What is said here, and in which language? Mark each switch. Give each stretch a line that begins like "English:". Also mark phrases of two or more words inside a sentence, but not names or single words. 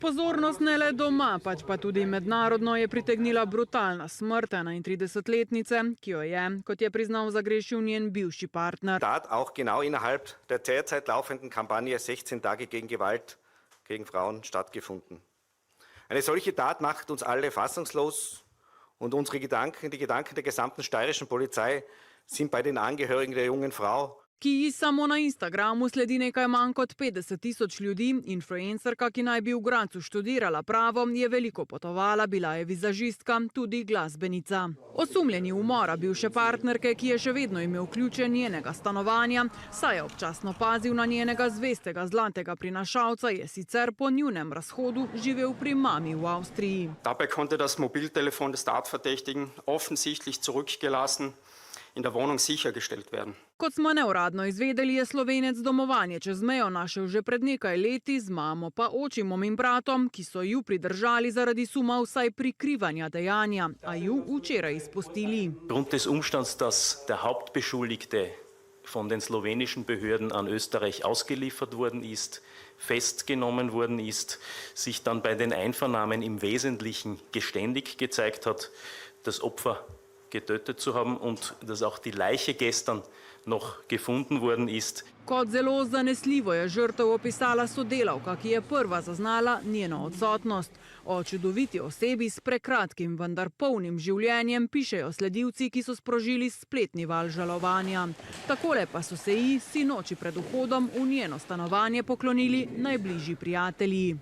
Slovenian: Pozornost ne le doma, pač pa tudi mednarodno je pritegnila brutalna smrt 31-letnice, ki jo je, kot je priznal, zagrešil njen bivši partner.
German: Tat auch genau innerhalb der derzeit laufenden Kampagne 16 Tage gegen Gewalt gegen Frauen stattgefunden. Eine solche Tat macht uns alle fassungslos und unsere Gedanken, die Gedanken der gesamten steirischen Polizei sind bei den Angehörigen der jungen Frau.
Slovenian: Ki ji samo na Instagramu sledi nekaj manj kot 50 tisoč ljudi, influencerka, ki naj bi v Gradcu študirala pravo, je veliko potovala, bila je vizažistka, tudi glasbenica. Osumljeni umora bivše partnerke, ki je še vedno imel ključe njenega stanovanja, saj je občasno pazil na njenega zvestega zlatega prinašalca, je sicer po njunem razhodu živel pri mami v Avstriji.
German: Dabei konnte das Mobiltelefon des Tatverdächtigen offensichtlich zurückgelassen in der Wohnung sichergestellt werden.
Slovenian: Kot smo neuradno izvedeli, je Slovenec domovanje čez mejo našel že pred nekaj leti, z mamo pa očimom in bratom, ki so ju pridržali zaradi suma vsaj prikrivanja dejanja, a ju včeraj izpustili.
German: Aufgrund des Umstands, dass der Hauptbeschuldigte von den slowenischen Behörden an Österreich ausgeliefert worden ist, festgenommen worden ist, sich dann bei den Einvernahmen im Wesentlichen geständig gezeigt hat, das Opfer getötet zu haben und dass auch die Leiche gestern noch gefunden worden ist.
Slovenian: Kot zelo zanesljivo je žrtev opisala sodelavka, ki je prva zaznala njeno odsotnost. O čudoviti osebi s prekratkim, vendar polnim življenjem pišejo sledilci, ki so sprožili spletni val žalovanja. Takole pa so se ji sinoči pred vhodom v njeno stanovanje poklonili najbližji prijatelji.